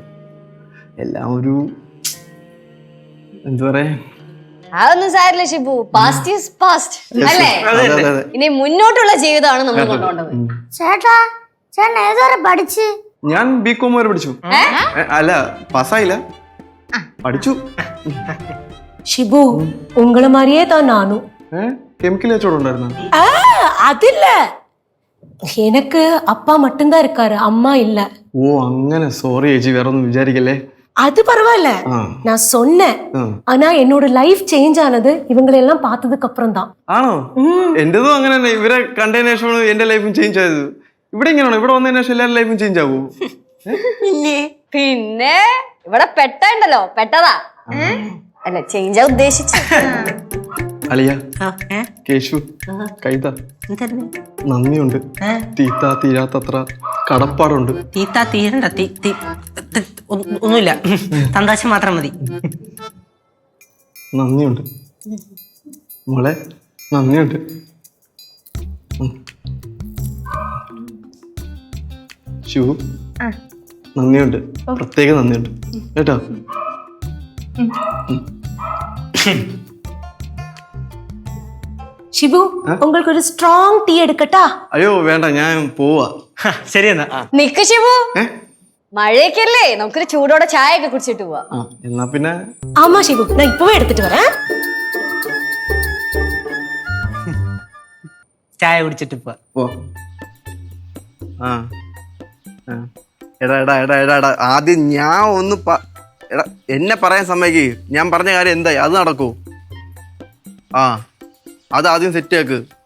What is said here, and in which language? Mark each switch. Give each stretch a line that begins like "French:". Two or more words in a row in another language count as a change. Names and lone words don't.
Malayalam: എല്ലാം ഒരു എന്താ പറയാ, അതൊന്നും സാരില്ല ഷിബു,
English: past is past
Malayalam: അല്ലേ? ഇനി മുന്നോട്ടുള്ള ജീവിതമാണ് നമ്മൾ കൊണ്ടുപോകേണ്ടത്. ചേട്ടാ ചേട്ടൻ ഏതുവരെ പഠിച്ച്? ഞാൻ ബികോം വരെ പഠിച്ചു. അല്ല, പാസ്സായില്ല, പഠിച്ചു.
Tamil: ஷிபு உங்களை மாதிரியே தான் நானும்.
Malayalam: കെമിക്കൽ കച്ചവടം ഉണ്ടായിരുന്നു.
Tamil: அது இல்ல, எனக்கு அப்பா மட்டும்தான் இருக்காரு, அம்மா இல்ல.
Malayalam: ഓ അങ്ങനെ, സോറി ചേച്ചി, വേറെ ഒന്നും വിചാരിക്കല്ലേ.
Tamil: அது பரவாயில்ல, நான் சொன்னேன். ஆனா என்னோட
English: life change
Tamil: ஆனது இவங்களை எல்லாம் பார்த்ததுக்கு அப்புறம் தான்.
Malayalam: ആണോ? എന്റേതും അങ്ങനെ തന്നെ. ഇവരെ കണ്ടതിന് ശേഷമാണ് എന്റെ ലൈഫും ചേഞ്ച് ആയത്. ഇവിടെ ഇങ്ങനെയാണോ? ഇവിടെ വന്നതിന് ശേഷം എല്ലാവരുടെ ലൈഫും ചേഞ്ച് ആവൂ? പിന്നെ ഇവിടെ പെട്ടുണ്ടല്ലോ, പെട്ടതാ അല്ല, ചേഞ്ച് ഉദ്ദേശിച്ചു. അളിയ, കേശു, കൈത, നന്ദിയുണ്ട്. തീത്താ തീരാത്തത്ര കടപ്പാടുണ്ട്. തീത്താ തീരണ്ട, ഒന്നുമില്ല, സന്തോഷം മാത്രം മതി. നന്ദിയുണ്ട് മോളെ, നന്ദിയുണ്ട്. ശിവു, നന്ദിയുണ്ട്, പ്രത്യേക നന്ദിയുണ്ട് കേട്ടോ.
Tamil: ஷிபு உங்களுக்கு ஒரு
English: strong tea
Tamil: எடுக்கட்டா?
Malayalam: അയ്യോ വേണ്ട, ഞാൻ പോവാ. ശരി എന്നാ. നിക്ക് ഷിബു, മഴയൊക്കെയല്ലേ, നമുക്കൊരു ചൂടോടെ ചായ ഒക്കെ കുടിച്ചിട്ട് പോവാ. എന്നാ പിന്നെ.
Tamil: ஆமா ஷிபு, நான் இப்பவே எடுத்துட்டு வரேன்.
Malayalam: ചായ കുടിച്ചിട്ട് പോ. എടാ എടാ എടാ എടാ എടാ ആദ്യം ഞാൻ ഒന്ന് എടാ എന്നെ പറയാൻ സമ്മതിക്ക്. ഞാൻ പറഞ്ഞ കാര്യം എന്തായി? അത് നടക്കൂ. അത് ആദ്യം സെറ്റ് ആക്ക്.